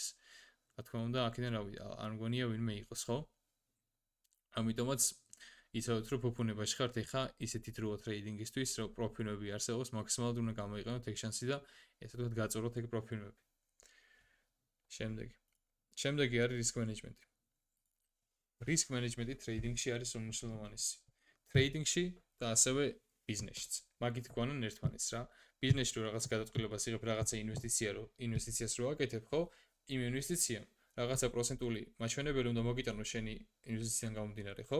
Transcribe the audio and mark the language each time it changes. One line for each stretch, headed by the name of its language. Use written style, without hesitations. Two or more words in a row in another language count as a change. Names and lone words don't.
Georgian: რა თქმა უნდა, აქედან რავი, არ მგონია ვინმე იყოს, ხო? ამიტომაც იცოდეთ, რომ ფუფუნებაში ხართ, ეხა ისეთი დროა ტრეიდინგისთვის, რომ პროფილები არსებობს, მაქსიმალურად უნდა გამოიყენოთ ეგ შანსი და ესე ვთქვათ, გაწუროთ ეგ პროფილები. შემდეგი არის
English: risk management. risk management-
Georgian: ი ტრეიდინგში არის უმნიშვნელოვანესი. ტრეიდინგში და ასევე ბიზნესშიც. მაგით გვანან ერთმანეთს რა. ბიზნესში რო რაღაც გადაწყვეტილებას იღებ, რაღაცა ინვესტიციას რო აკეთებ, ხო? იმ ინვესტიციამ რაღაცა პროცენტული მაჩვენებელი უნდა მოგიტანო შენი ინვესტიციიდან გამომდინარე, ხო?